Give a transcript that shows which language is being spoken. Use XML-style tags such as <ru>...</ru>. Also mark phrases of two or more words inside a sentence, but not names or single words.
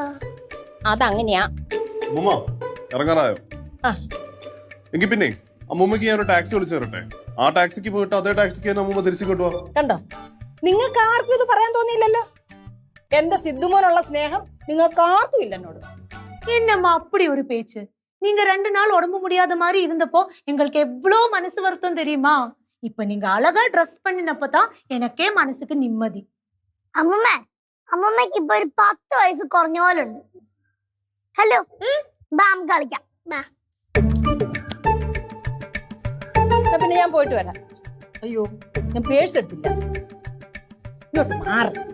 <ml>അതങ്ങനെയാ. അമ്മൂമ്മ ഇറങ്ങാറായോ? ആ, എങ്കിൽ പിന്നെ അമ്മൂമ്മക്ക് ഞാൻ ഒരു ടാക്സി വിളിച്ചു തരട്ടെ? ആ ടാക്സിക്ക് പോയിട്ട് അതേ ടാക്സിക്ക് തന്നെ അമ്മൂമ്മ തിരിച്ചു കൊണ്ടുപോവാ. കണ്ടോ, നിങ്ങൾക്ക് ആർക്കും ഇത് പറയാൻ തോന്നിയില്ലല്ലോ. എന്റെ സിദ്ധുമോനുള്ള സ്നേഹം നിങ്ങൾക്ക് ആർക്കും ഇല്ല എന്നോട്.</ml> <ta>என்னம்மா அப்படி ஒரு பேச்சு? நீங்க 2 நாள் உடம்பு முடியாத மாதிரி இருந்தப்போ எங்களுக்கு எவ்வளவு மனசு வருத்தம் தெரியுமா? இப்ப நீங்க அழகா ட்ரெஸ் பண்ணினப்பதான் எனக்கே മനസ്സുக்கு நிம்மதி.</ta> <ml>അമ്മൂമ്മ, അമ്മൂമ്മക്ക് ഇപ്പൊ ഒരു 10 വയസ്സ് കുറഞ്ഞ പോലെ ഉണ്ട്. ഹലോ, ബാം കളിക്കാം. പിന്നെ ഞാൻ പോയിട്ട് വരാം. അയ്യോ, ഞാൻ പേഴ്സ് എടുത്തില്ല. ഇങ്ങോട്ട് മാറി.</ml>